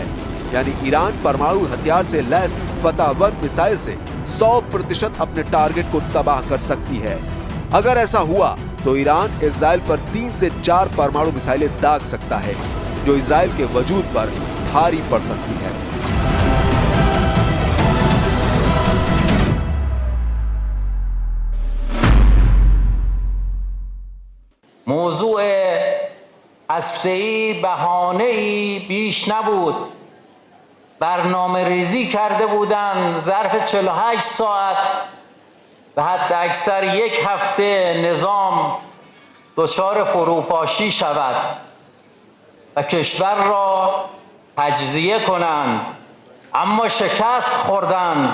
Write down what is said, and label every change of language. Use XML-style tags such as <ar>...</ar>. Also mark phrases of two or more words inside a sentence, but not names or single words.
<hi>यानी ईरान परमाणु हथियार से लैस फतह-1 मिसाइल से 100% अपने टारगेट को तबाह कर सकती है। अगर ऐसा हुआ तो ईरान इजराइल पर 3 से 4 परमाणु मिसाइलें दाग सकता है, जो इजराइल के वजूद पर भारी पड़ सकती है।</hi> <fa>موضوع هسته‌ای بهانه‌ای بیش نبود. برنامه ریزی کرده بودند ظرف 48 ساعت و حتی اکثر یک هفته نظام دچار فروپاشی شود و کشور را تجزیه کنند، اما شکست خوردند.</fa>